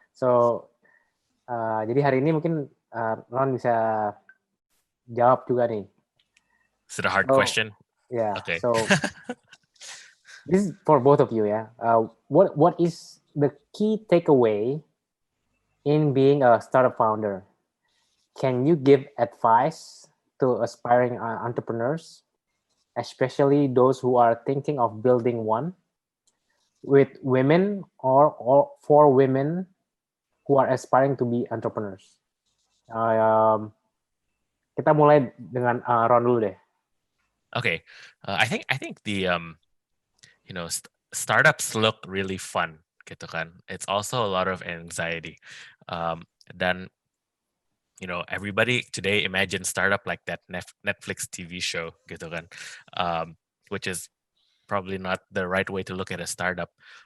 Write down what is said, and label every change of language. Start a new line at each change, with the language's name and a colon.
Indonesian: So jadi hari ini mungkin Ron bisa jawab juga nih.
English: Is it a hard question? Yeah. Okay. So this is for both of you ya. What is the key takeaway in being a startup founder? Can you give advice to aspiring entrepreneurs, especially those who are thinking of building one, with women or for women who are aspiring to be entrepreneurs?
Indonesian: Kita mulai dengan Ron dulu deh.
English: Okay, I think the startups look really fun, gitu kan. It's also a lot of anxiety, dan everybody today imagine startup like that Netflix TV show, gitu kan, which is probably not the right way to look at a startup.